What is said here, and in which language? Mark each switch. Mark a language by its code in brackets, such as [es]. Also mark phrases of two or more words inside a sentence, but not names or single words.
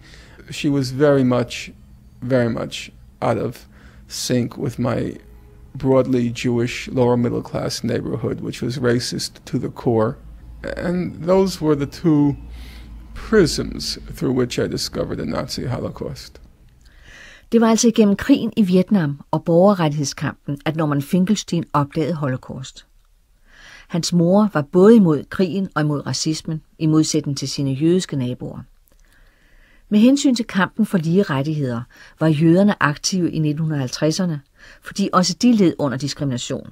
[en] She was very much out of sync with my broadly Jewish lower middle class neighborhood, which was racist to the core. And those were the two prisms through which I discovered the Nazi Holocaust. [da] Det var altså igennem krigen i Vietnam og borgerrettighedskampen, at Norman Finkelstein opdagede Holocaust. Hans mor var både imod krigen og imod racismen, i modsætning til sine jødiske naboer. Med hensyn til kampen for lige rettigheder var jøderne aktive i 1950'erne, fordi også de led under diskrimination.